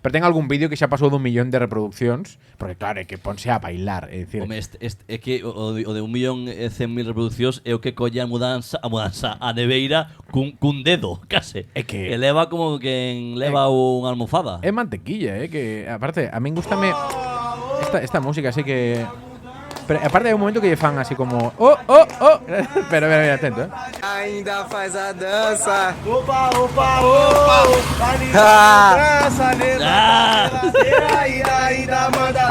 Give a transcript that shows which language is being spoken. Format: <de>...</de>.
<gl>Pero ten algún vídeo que xa pasou d'1 millón de reproduccións, porque claro, é que ponse a bailar, é dicir, Home, é que o de 1.100.000 reproduccións é o que colle a mudanza a neveira cun dedo, case. É que- leva como quen leva unha almofada. é mantequilla, que aparte a min gustame esta música así que. Pero aparte hai un momento que lle fan así como pero mira, atento,</gl> <pt>Ainda faz a dança. Opa, Maguila Mudança, levanta a geladeira e ainda manda dança.</pt>